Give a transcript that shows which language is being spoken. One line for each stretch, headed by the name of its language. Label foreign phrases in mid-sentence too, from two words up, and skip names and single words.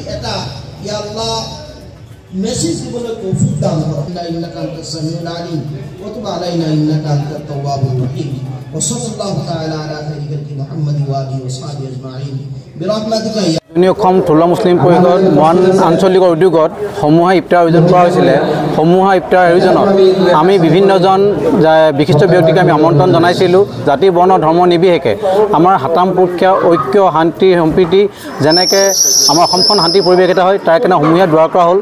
Assamese: এটা
Arabic: يا الله
Assamese: মেসেজ দিবলৈ তৌফিক দান কৰক।
Arabic: إنك أنت السميع العليم وتب علينا إنك أنت التواب الرحيم. وصلى الله تعالى على خير محمد وآله وصحبه أجمعين برحمتك.
Assamese: অসম থলুৱা মুছলিম পৰিষদ মৰাণ আঞ্চলিক উদ্যোগত সমূহীয়া ইফতাৰ আয়োজন কৰা হৈছিলে। সমূহীয়া ইফতাৰ আয়োজনত আমি বিভিন্নজন বিশিষ্ট ব্যক্তিক আমি আমন্ত্ৰণ জনাইছিলোঁ। জাতি বৰ্ণ ধৰ্ম নিৰ্বিশেষে আমাৰ হাতাম পুৰুষীয়া ঐক্য শান্তি সম্প্ৰীতি যেনেকৈ আমাৰ অসমখন শান্তি পৰিৱেশ এটা হয় তাৰ কাৰণে সমূহীয়া দোৱা কৰা হ'ল।